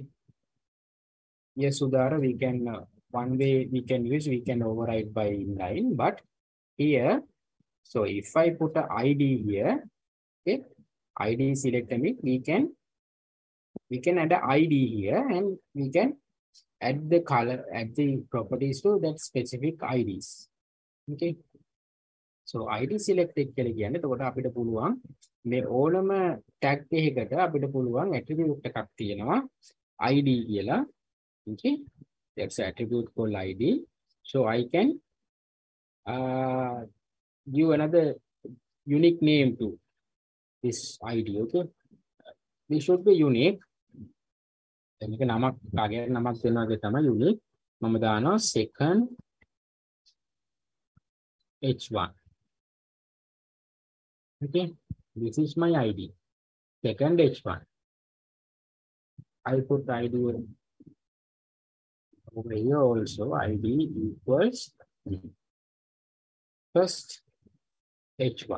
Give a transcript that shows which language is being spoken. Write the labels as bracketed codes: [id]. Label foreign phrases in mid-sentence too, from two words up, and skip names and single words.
[en] Yes, Sudhara, we can one way we can use, we can override by inline, but here, so if I put a ID here, okay, ID selector means we can add an ID here and we can add the color, add the properties to that specific IDs. [si] Okay. So [en] ID selector [si] කියලා කියන්නේ එතකොට අපිට පුළුවන් මේ ඕනම tag එකකට අපිට පුළුවන් attribute එකක් තියෙනවා ID කියලා. [en] Okay. That's an attribute called ID. So I can give another unique name to this ID. Okay. This should be unique. [si] මේක නමක් කාගේ නමක් දෙනවා තමයි unique. මම දානවා [en] second H1. Okay, this is my ID. Second H1. I put ID over here also. ID equals first H1.